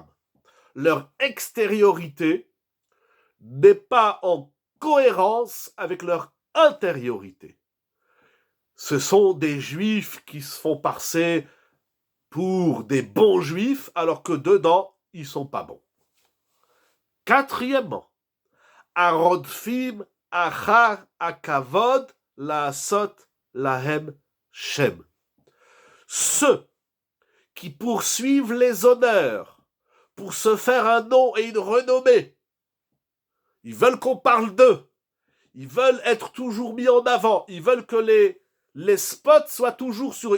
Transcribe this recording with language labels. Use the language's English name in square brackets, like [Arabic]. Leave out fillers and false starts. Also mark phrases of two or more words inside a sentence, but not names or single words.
[French] Leur extériorité n'est pas en cohérence avec leur intériorité. Ce sont des Juifs qui se font passer pour des bons Juifs, alors que dedans, ils sont pas bons. Quatrièmement, [Hebrew] הרודפים אחר הכבוד לעשות להם שם. [French] Ceux qui poursuivent les honneurs pour se faire un nom et une renommée. Ils veulent qu'on parle d'eux. Ils veulent être toujours mis en avant. Ils veulent que les spots soient toujours sur eux.